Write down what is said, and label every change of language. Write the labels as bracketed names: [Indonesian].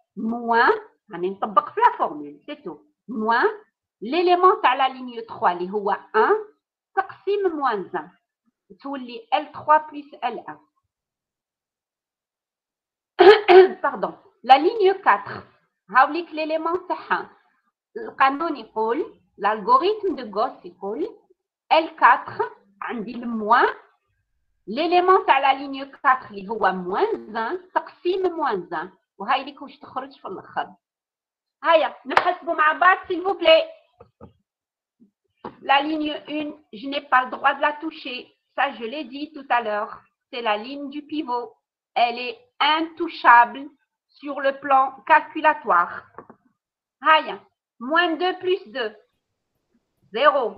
[French] Moins, on نطبق في la formule, c'est tout. Moins, l'élément à la ligne 3 [Arabic] اللي هو 1 تقسيم [French] moins 1 تولي L3 plus L1. Pardon. La ligne 4 [Arabic] هاوليك [French] l'élément تاعها. [Arabic] القانون يقول l'algorithme de Gauss يقول L4 عندي الموان l'élément تاع la ligne 4 اللي هو moins 1 تقسيم moins 1 وهاي ليك واش تخرج في الاخر. هيا نحسبوا مع بعض [French] s'il vous plaît. La ligne 1, je n'ai pas le droit de la toucher. Ça, je l'ai dit tout à l'heure. C'est la ligne du pivot. Elle est intouchable sur le plan calculatoire. Aïe. Moins 2 plus 2. 0.